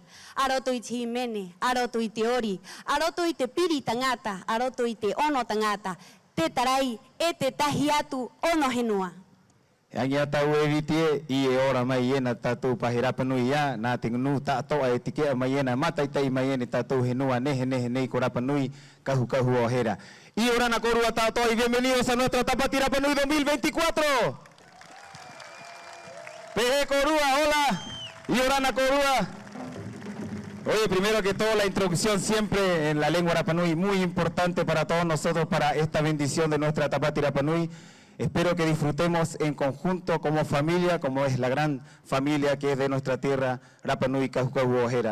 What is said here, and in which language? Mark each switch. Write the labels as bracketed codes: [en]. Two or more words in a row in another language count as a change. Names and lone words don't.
[rap] A roto I te himene, a roto I te ori, a roto I te piri tangata, a roto I te ono tangata, te tarai, e te tahi atu ono henua. Angia tau e viti I e ora mai ena tātou pahi Rapanui ia, nā te ngunu tātoa e tikea mai ena, mataitai mai ene tātou henua nehe nehe nei ko Rapanui, kahu kahu o hera. I orana korua tātoa [es] y bienvenidos a nuestro Tapati Rapanui 2024. [rap] Pehe korua, hola, I orana korua. [es] Oye, primero que todo la introducción siempre en la lengua Rapanui, muy importante para todos nosotros, para esta bendición de nuestra Tapati Rapanui. Espero que disfrutemos en conjunto como familia, como es la gran familia que es de nuestra tierra, Rapanui, [rap] Kahukahu, Ojera.